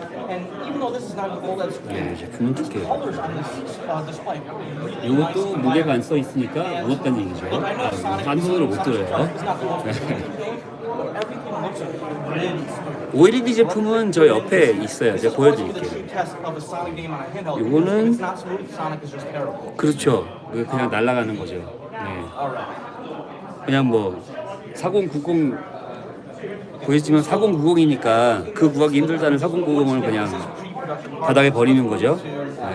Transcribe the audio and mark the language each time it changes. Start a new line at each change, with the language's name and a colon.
English: And even though this is not an OLED screen,
Korean: 네, 제품은 두께요.
English: colors on this display.
Korean: 이것도 무게가 안 써 있으니까 무겁다는 얘기죠. 한 손으로 못 들어요.
English: It's not the most but everything looks really smooth.
Korean: OLED 제품은 저 옆에 있어요. 제가 보여드릴게요.
English: Test of a Sonic game on a handheld.
Korean: 요거는
English: It's not smooth. Sonic is just terrible.
Korean: 그렇죠. 그냥 날아가는 거죠. 네. 그냥 뭐 4090 보였지만 4090이니까 그 구하기 힘들다는 4090을 그냥 바닥에 버리는 거죠. 네.